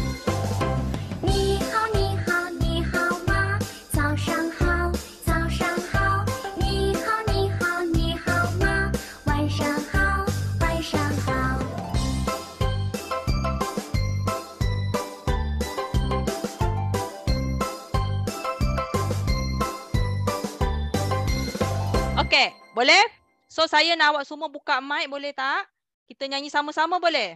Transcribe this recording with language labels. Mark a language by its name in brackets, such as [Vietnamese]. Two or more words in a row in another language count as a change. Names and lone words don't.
[Chinese] 你好，你好，你好吗？早上好，早上好。你好，你好，你好吗？晚上好，晚上好。 [Malay] Okey, boleh? So saya nak awak semua buka mic, boleh tak? Kita nyanyi sama-sama boleh?